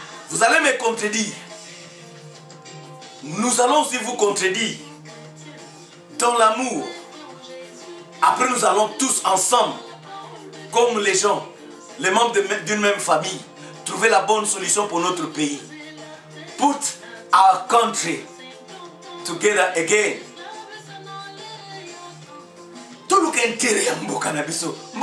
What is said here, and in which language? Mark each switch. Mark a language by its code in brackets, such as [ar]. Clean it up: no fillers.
[fr] Vous allez me contredire. Nous allons aussi vous contredire. Dans l'amour. Après, nous allons tous ensemble, comme les gens, les membres d'une même famille, trouver la bonne solution pour notre pays. [en] Put our country together again. [fr] Tout le intérêt à [ln] Mboka Nabiso.